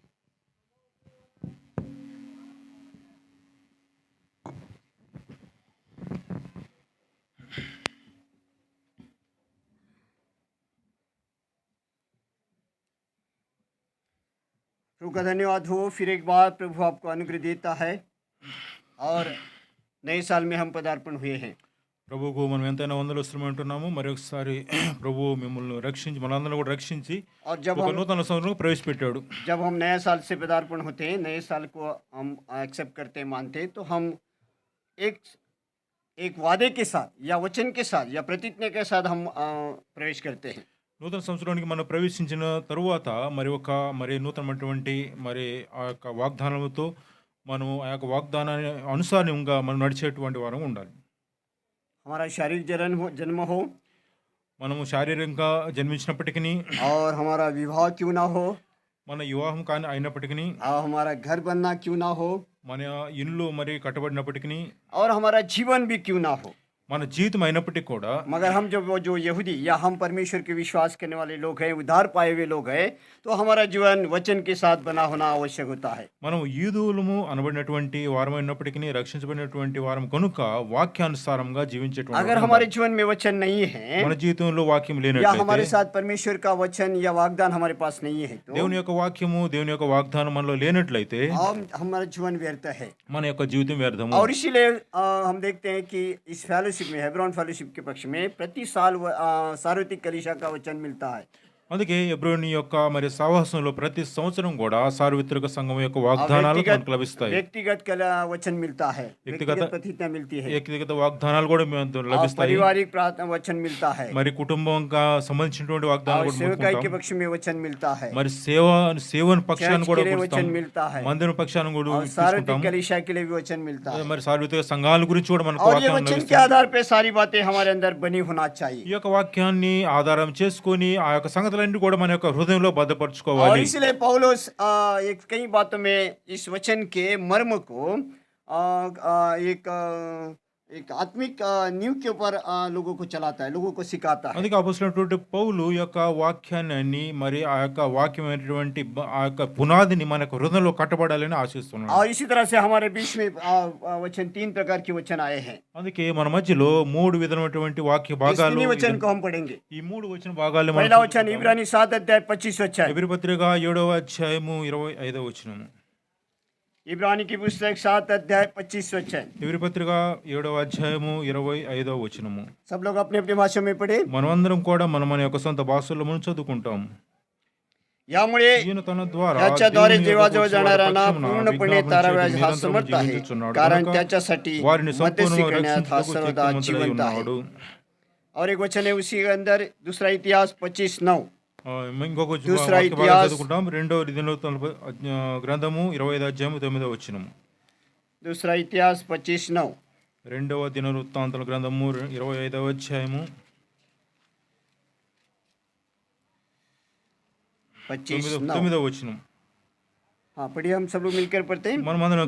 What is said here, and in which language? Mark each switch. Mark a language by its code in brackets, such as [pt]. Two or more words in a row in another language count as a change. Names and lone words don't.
[hi] प्रभु का धन्यवाद हो, फिर एक बार प्रभु आपको अनुग्रह देता है और नए साल में हम पदार्पण हुए हैं। [te] ప్రభువుకు మనం ఎంతైనా వందలు వస్తున్నామంటున్నాము. మరి ఒకసారి ప్రభువు మిమ్మల్ని రక్షించి మనందరం కూడా రక్షించి [hi] और जब [te] ఒక [hi] हम [te] నూతన సంవత్సరం ప్రవేశపెట్టాడు. [hi] नए साल से पदार्पण होते हैं, नए साल को हम एक्सेप्ट करते हैं, मानते हैं, तो हम एक एक वादे के साथ या वचन के साथ या प्रतिज्ञा के साथ हम प्रवेश करते हैं। [te] నూతన సంవత్సరానికి మనం ప్రవేశించిన తరువాత మరి నూతనమైనటువంటి మరి ఆ యొక్క వాగ్దానాలతో మనం ఆ యొక్క వాగ్దానాన్ని అనుసారంగా మనం నడిచేటువంటి వారం ఉండాలి. [hi] हमारा शारीरिक जन्म हो, [te] మనము శారీరకంగా జన్మించినప్పటికీ, [hi] और हमारा विवाह क्यों ना हो, [te] మన వివాహం కానీ అయినప్పటికీ, [hi] और हमारा घर बनना क्यों ना हो, [te] మన ఇల్లు మరి కట్టబడినప్పటికీ, [hi] और हमारा जीवन भी क्यों ना हो, [te] మన జీవితం అయినప్పటికీ కూడా, [hi] मगर हम जो यहूदी या हम परमेश्वर के विश्वास करने वाले लोग हैं, उद्धार पाए हुए लोग हैं, तो हमारा जीवन वचन के साथ बना होना आवश्यक होता है। [te] మనం యూదులము అనబడినటువంటి వారమైనప్పటికీ రక్షించబడినటువంటి వారం కనుక వాక్యానుసారంగా జీవించేటువంటి [hi] अगर हमारे जीवन में वचन नहीं है [te] మన జీవితంలో వాక్యం [hi] या [te] లేనట్లయితే, [hi] हमारे साथ परमेश्वर का वचन या वाग्दान हमारे पास नहीं है, तो [te] దేవుని యొక్క వాక్యము దేవుని యొక్క వాగ్దానం మనలో లేనట్లయితే [hi] हमारा जीवन व्यर्थ है। [te] మన యొక్క జీవితం వ్యర్థము. [hi] और इसीलिए हम देखते हैं कि इस फेलोशिप में, हेब्रोन फेलोशिप के पक्ष में प्रति साल सार्वत्रिक कलीसिया का वचन मिलता है। [te] అందుకే ఎబ్రోని యొక్క మరి సహవాసంలో ప్రతి సంవత్సరం కూడా సార్వత్రిక సంఘం యొక్క వాగ్దానాలు మనకు లభిస్తాయి. [hi] व्यक्तिगत वचन मिलता है, व्यक्तिगत प्रतिज्ञा मिलती है, [te] వ్యక్తిగత వాగ్దానాలు కూడా లభిస్తాయి, [hi] पारिवारिक प्रार्थना वचन मिलता है, [te] మరి కుటుంబంగా సంబంధించినటువంటి వాగ్దానాలు కూడా [hi] सेवकाई के [te] పొందుకుంటాం. [hi] पक्ष में वचन मिलता है, [te] మరి సేవన పక్షాన్ని కూడా [hi] वचन [te] పొందుతాం, [hi] मिलता है, [te] మందిరం పక్షాన్ని కూడా [hi] और सार्वत्रिक [te] తీసుకుంటాం. [hi] कलीसिया के लिए भी वचन मिलता है। [te] మరి సార్వత్రిక సంఘాల గురించి కూడా మనకు [hi] और ये [te] వాక్యం [hi] वचन के [te] లభిస్తుంది. [hi] आधार पे सारी बातें हमारे अंदर बनी होना चाहिए। [te] ఈ యొక్క వాక్యాన్ని ఆధారం చేసుకొని ఆ యొక్క సంగతులన్నీ కూడా మన యొక్క హృదయంలో [hi] और [te] భద్రపరచుకోవాలి. [hi] इसलिए पौलुस एक कई बातों में इस वचन के मर्म को एक आत्मिक नींव के ऊपर लोगों को चलाता है, लोगों को सिखाता है। [te] అందుకే అపోస్తలుడైనటువంటి పౌలు ఈ యొక్క వాక్యాన్ని మరి ఆ యొక్క వాక్యమైనటువంటి ఆ యొక్క పునాదిని మన యొక్క హృదయంలో కట్టబడాలని ఆశిస్తున్నాడు. [hi] और इसी तरह से हमारे बीच में वचन 3 प्रकार के वचन आए हैं। [te] అందుకే మన మధ్యలో మూడు విధమైనటువంటి వాక్య [hi] इस [te] భాగాలు, [hi] तीन वचन को हम पढ़ेंगे। [te] ఈ మూడు వచ్చిన భాగాలు [hi] पहला वचन इब्रानी 7 अध्याय 25 वचन, [te] ఎబ్రీ పత్రిక 7వ అధ్యాయము 25వ వచనము. [hi] इब्रानी की पुस्तक 7 अध्याय 25 वचन, [te] ఎబ్రీ పత్రిక 7వ అధ్యాయము 25వ వచనము. [hi] सब लोग अपने अपने भाषा में पढ़े। [te] మనమందరం కూడా మన యొక్క సొంత భాషల్లో మనం చదువుకుంటాం. [mr] यामुळे [te] ఈయన తన ద్వారా [mr] त्याच्याद्वारे [te] దేవుని యొక్క [mr] जेव्हाजेव्हा जाणाऱ्यांना [te] పక్షమున [mr] पूर्णपणे [te] విజ్ఞాపన [mr] ताराव्याज [te] చేయుటకు [mr] हा [te] నిరంతరము [mr] समर्थ आहे, [te] జీవించుచున్నాడు. [mr] कारण [te] కనుక [mr] त्याच्यासाठी [te] వారిని [mr] मध्यस्थी [te] సంపూర్ణంగా [mr] करण्यात हा [te] రక్షించుటకు [mr] सर्वदा [te] శక్తిమంతుడై [mr] जिवंत आहे। [te] ఉన్నాడు. [hi] और एक वचन है उसी के अंदर, दूसरा इतिहास 25:9, [te] ఇంకొక [hi] दूसरा [te] వాక్య భాగం [hi] इतिहास [te] చదువుకుంటాం. రెండవ గ్రంథము 25వ అధ్యాయము 9వ వచనము. [hi] दूसरा इतिहास 25:9, [te] రెండవ దినవృత్తాంతాల గ్రంథము 25వ అధ్యాయము [hi] 25:9, [te] 9వ వచనం. [hi] हाँ पढ़िए, हम सब लोग मिलकर पढ़ते हैं। [te] మనమందరం